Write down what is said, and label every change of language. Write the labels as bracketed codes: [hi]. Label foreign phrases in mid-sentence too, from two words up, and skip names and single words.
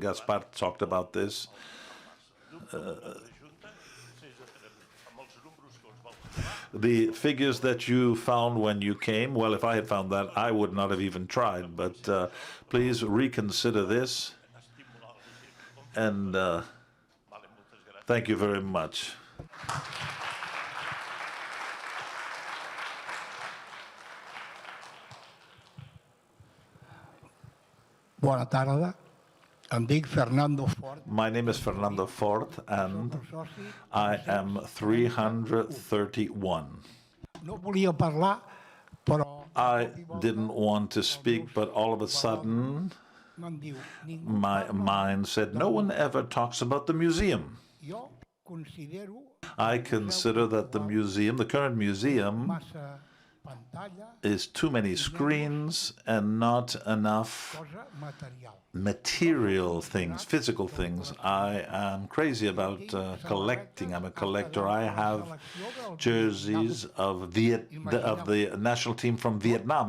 [en] Gaspar talked about this. The figures that you found when you came, well, if I had found that, I would not have even tried. But please reconsider this. And thank you very much. [ca] Bona tarda. Em dic Fernando Fort. [en] My name is Fernando Fort, and I am 331. [ca] No volia parlar, però [en] I didn't want to speak, but all of a sudden, my mind said, no one ever talks about the museum. [ca] jo considero [en] I consider that the museum, the current museum, [ca] massa pantalla, [en] is too many screens and not enough [ca] cosa material. [en] material things, physical things. I am crazy about collecting. I'm a collector. I have jerseys of the national team from Vietnam.